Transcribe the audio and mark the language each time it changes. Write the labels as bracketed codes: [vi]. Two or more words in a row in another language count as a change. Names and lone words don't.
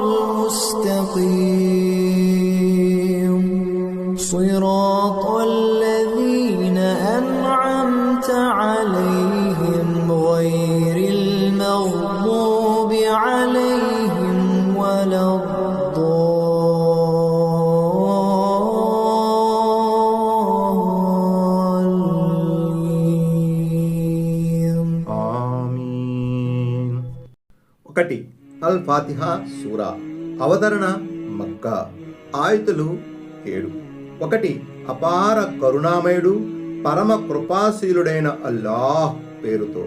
[ar] المستقيم صراط الذين أنعمت عليهم غير المغضوب عليهم ولا الضالين [te] ఆమీన్. 1 అల్ ఫాతిహా సూరా. అవతరణ మక్కా. ఆయతులు 7. 1 అపార కరుణామయుడు పరమ కృపాశీలుడైన అల్లాహ్ పేరుతో.